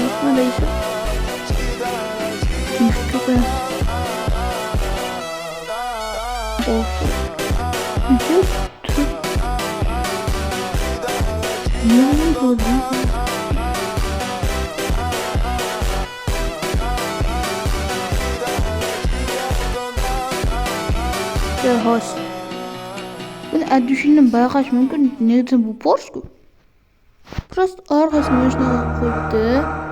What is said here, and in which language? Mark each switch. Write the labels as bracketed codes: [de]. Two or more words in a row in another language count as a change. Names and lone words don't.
[ru] Надо еще. Второе. О. Где тут? Не буду. [tr] Hoş. Bunu düşündüm bayağı mümkün. Neden bu Porsche? Biraz arkasına şuna koydu.